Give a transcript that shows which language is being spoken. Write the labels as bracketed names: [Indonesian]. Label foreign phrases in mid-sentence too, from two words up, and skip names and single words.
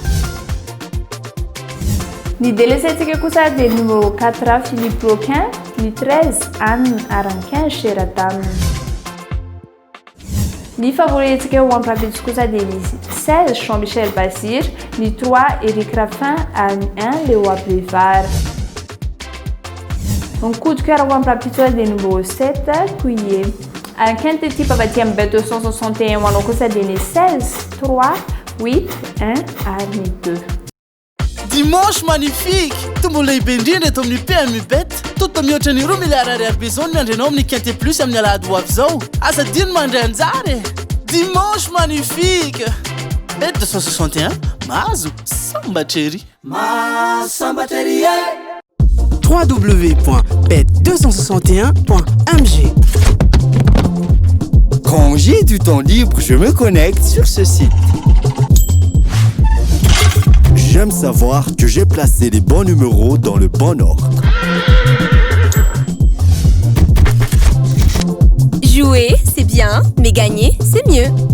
[Malagasy] Ny délaissé atsika kosa dia numéro 4 Philippe Loquin, ny 13 Anne ary ny 15 Sheratam. Ny favori atsika ao amin'ny rapitso kosa dia ny 16 Jean-Michel Bazir, ny 3 Eric Raffin ary ny 1 Léo Abrivar. Ny [French] coup de cœur [Malagasy] ao amin'ny rapitso dia numéro 7 Couillet. Ary ny [French] quinte type [Malagasy] avy aty amin'ny Bet 261 ho anao kosa dia ny 16 3 8 1 ary ny 2. [French] Dimanche magnifique! [Malagasy] Tumbola ibendrindra eto amin'ny PMU Bet. Toto mihoatra ny 2 miliara ariary zao ny andrenao amin'ny [French] quinte plus [Malagasy] amin'ny alahady hoavy zao. Asa dino mandray anjary. [French] Dimanche magnifique! [Malagasy] Bet 261, mahazo sambatrery. Sambatrery www.bet261.mg. [French] Quand j'ai du temps libre, je me connecte sur ce site. J'aime savoir que j'ai placé les bons numéros dans le bon ordre. Jouer, c'est bien, mais gagner, c'est mieux.